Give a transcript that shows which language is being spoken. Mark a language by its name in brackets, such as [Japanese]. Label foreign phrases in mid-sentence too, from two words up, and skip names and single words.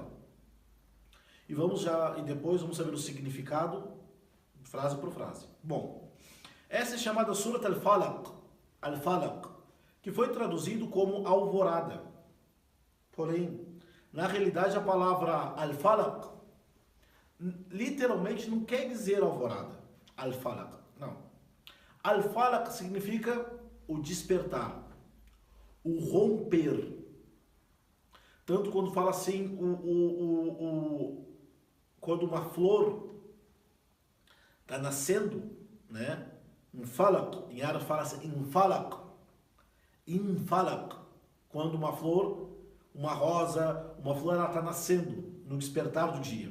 [Portuguese] E depois vamos saber o significado, frase por frase. Bom, essa é chamada Surat Al-Falaq, que foi traduzido como alvorada. Porém, na realidade, a palavra Al-Falaq literalmente não quer dizer alvorada. Al-Falaq, não. Al-Falaq significa o despertar, o romper. Tanto quando fala assim, quando uma flor está nascendo, um falaq, em árabe fala assim, infalaq, quando uma flor, uma rosa, uma flor, ela está nascendo no despertar do dia.